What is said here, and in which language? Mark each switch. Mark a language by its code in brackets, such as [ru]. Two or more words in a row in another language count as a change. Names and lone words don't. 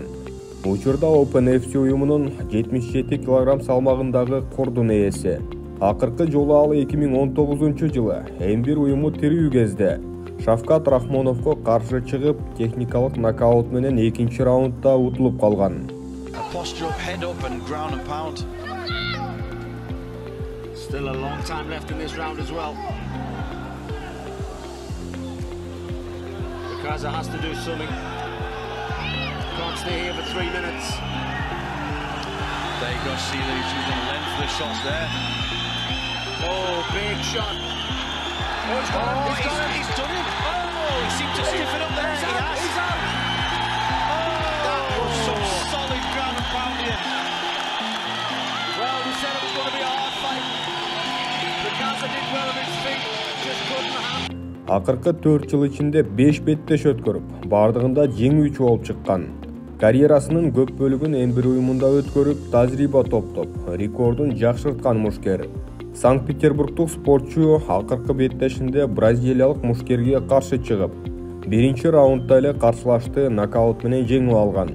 [ky] Учурда Open FC уюмунун 77 кг салмагындагы кордун ээси. Акыркы жолу ал 2019-жылы М1 уюму тирүү кезде Шавкат Рахмоновго каршы чыгып, техникалык нокаут менен 2-чи раундда утулуп калган. [en] Still a long time left in this round as well. Priказa has to do something. Can't stay here for 3 minutes. There you go, Seeley. She's going to length the shots there. Oh, big shot. Oh, he's got it. He's done it. Oh, he seemed to stiff it up there. He's out. He's out. That was some solid ground and pound here. Well, we said it was going to be a hard fight. Priказа did well on his feet. Just couldn't handle. [ky] Акыркы 4 жыл ичинде 5 беттеш өткөрүп, бардыгында жеңүүчү болуп чыккан. Карьерасынын көп бөлүгүн М1 уюмунда өткөрүп, тажрыйба топтоп, рекордун жакшырткан мушкер. Санкт-Петербургдук спортчу акыркы беттешинде бразилиялык мушкерге каршы чыгып, биринчи раундда эле каршылашты нокаут менен жеңип алган.